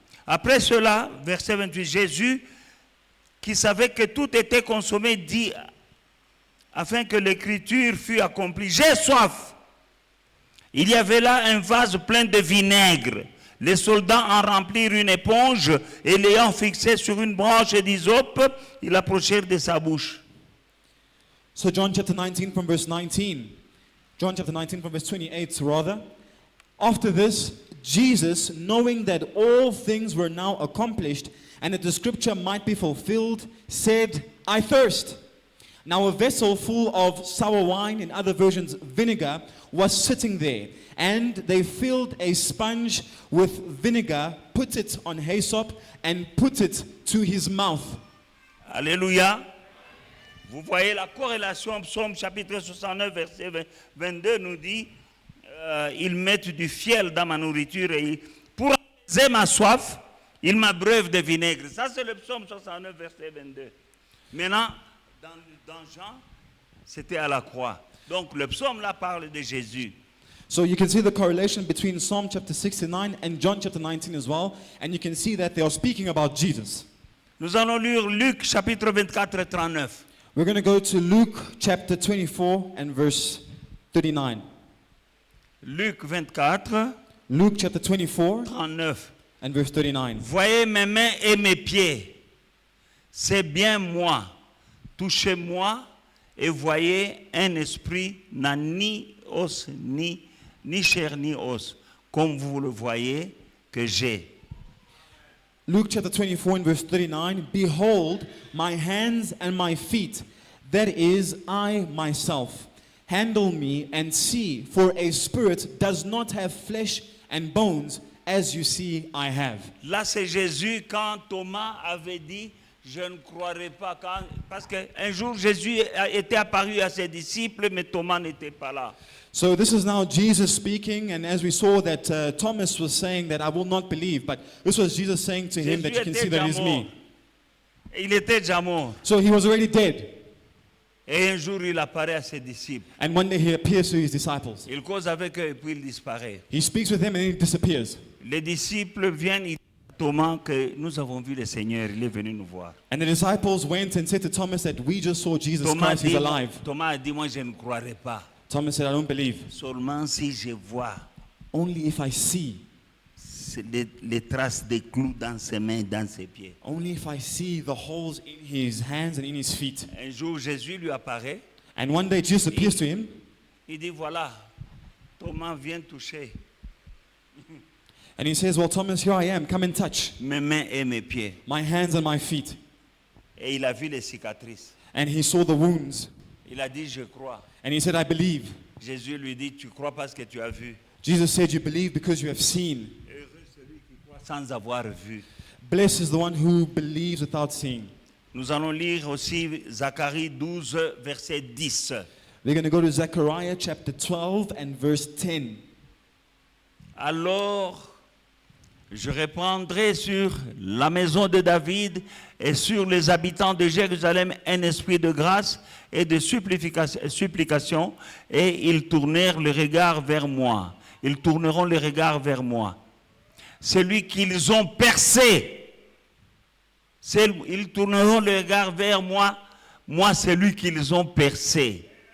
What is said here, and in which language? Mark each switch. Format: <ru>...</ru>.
<fr>Après cela, verset 28, Jésus, qui savait que tout était consommé, dit, afin que l'écriture fût accomplie, j'ai soif. Il y avait là un vase plein de vinaigre. Les soldats en remplirent une éponge et l'ayant fixé sur une branche d'hysope, ils l'approchèrent de sa bouche.</fr> <en>So John chapter 19 from verse 19. John chapter 19 from verse 28 rather. After this, Jesus, knowing that all things were now accomplished and that the scripture might be fulfilled, said, I thirst. Now a vessel full of sour wine, in other versions vinegar, was sitting there. And they filled a sponge with vinegar, put it on hyssop, and put it to his mouth.</en> <fr>Alléluia. Vous voyez la corrélation, Psaume chapitre 69, verset 22 nous dit, ils mettent du fiel dans ma nourriture et pour apaiser ma soif, ils m'abreuvent de vinaigre. Ça c'est le Psaume 69, verset 22. Maintenant, dans Jean, C'était à la croix. Donc le psaume là parle de Jésus.</fr> <en>So you can see the correlation between Psalm chapter 69 and John chapter 19 as well. And you can see that they are speaking about Jesus.</en> <fr>Nous allons lire Luc chapitre 24 et 39.</fr> <en>We're going to go to Luke chapter 24 and verse 39.</en> <fr>Luc 24,</fr> <en>Luke chapter 24</en> <fr>39.</fr> <en>and verse 39.</en> <fr>Voyez mes mains et mes pieds. C'est bien moi. Touchez-moi et voyez un esprit n'a ni os, ni chair, ni os, comme vous le voyez que j'ai.</fr> <en>Luke chapter 24 and verse 39. Behold, my hands and my feet, that is I myself. Handle me and see, for a spirit does not have flesh and bones, as you see I have.</en> <fr>Là, c'est Jésus quand Thomas avait dit, je ne croirai pas, parce qu'un jour Jésus était apparu à ses disciples, mais Thomas n'était pas là.</fr> <en>So this is now Jesus speaking, and as we saw that Thomas was saying that I will not believe, but this was Jesus saying to him that you can see that it is me.</en> <fr>Il était déjà mort.</fr> <en>So he was already dead.</en> <fr>Et un jour, il apparaît à ses disciples.</fr> <en>And one day he appears to his disciples.</en> <fr>Il cause avec eux et puis il disparaît.</fr> <en>He speaks with them and then he disappears.</en> <fr>Les disciples viennent, ils disent à Thomas que nous avons vu le Seigneur, il est venu nous voir.</fr> <en>And the disciples went and said to Thomas that we just saw Jesus Christ, he's alive.</en> <fr>Thomas a dit, moi je ne croirai pas.</fr> <en>Thomas said, I don't believe.</en> <fr>Seulement si je vois</fr> <en>Only if I see.</en> <fr>les traces de clous dans ses mains, dans ses pieds.</fr> <en>Only if I see the holes in his hands and in his feet.</en> <fr>Un jour, Jésus lui apparaît.</fr> <en>And one day Jesus appears to him.</en> <fr>Il dit, voilà, Thomas, viens toucher</fr> <en>And he says, well, Thomas, here I am. Come and touch</en> <fr>mes mains et mes pieds.</fr> <en>my hands and my feet.</en> <fr>Et il a vu les cicatrices.</fr> <en>And he saw the wounds.</en> <fr>Il a dit, je crois.</fr> <en>And he said, I believe.</en> <fr>Jésus lui dit, tu crois parce que tu as vu.</fr> <en>Jesus said, you believe because you have seen.</en> <fr>Heureux celui qui croit sans avoir vu.</fr> <en>Blessed is the one who believes without seeing.</en> <fr>Nous allons lire aussi Zacharie 12, verset 10.</fr> <en>We're going to go to Zechariah chapter 12 and verse 10.</en> <fr>Alors, je répandrai sur la maison de David et sur les habitants de Jérusalem un esprit de grâce et de supplication, et ils tournèrent le regard vers moi. Ils tourneront le regard vers moi. Celui qu'ils ont percé, ils tourneront le regard vers moi, moi celui qu'ils ont percé.</fr>